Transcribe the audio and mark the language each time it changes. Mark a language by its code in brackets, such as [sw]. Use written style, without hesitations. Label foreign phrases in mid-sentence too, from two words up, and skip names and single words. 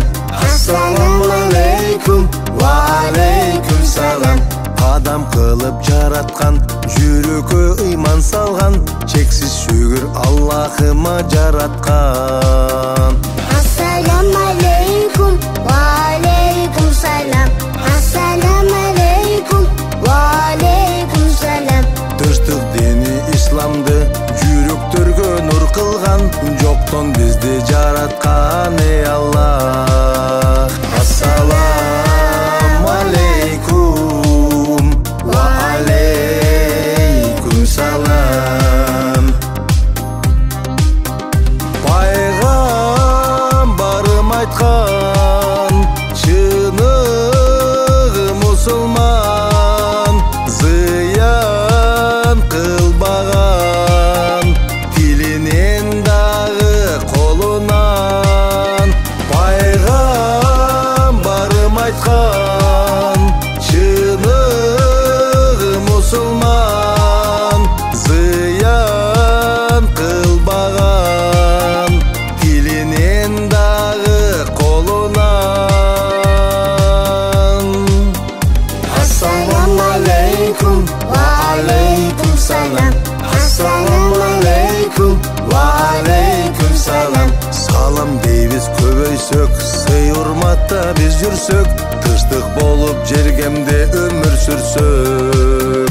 [ar] السلام عليكم وعليكم السلام. [ky] Адам кылып жараткан, жүрөккө ыйман салган, чексиз шүгүр Аллахыма жараткан. [ar] السلام عليكم وعليكم السلام. السلام عليكم وعليكم السلام. [ky] Тынчтык дини исламды жүрөктөргө нур кылган, жоктон бизди жараткан ey Аллах. [ar] السلام عليكم وعليكم السلام. [ky] Пайгамбарым айткан, чыныгы мусулман, зыян кылбаган, тилинен дагы колунан. Пайгамбарым айткан, чыныгы мусулман, зыян кылбаган, тилинен дагы колунан. [ar] السلام عليكم وعليكم السلام. السلام عليكم وعليكم السلام. [ky] Салам дейбиз көбөйсөк, сый урматта биз жүрсөк, тынчтык болуп жергемде өмүр сүрсөк.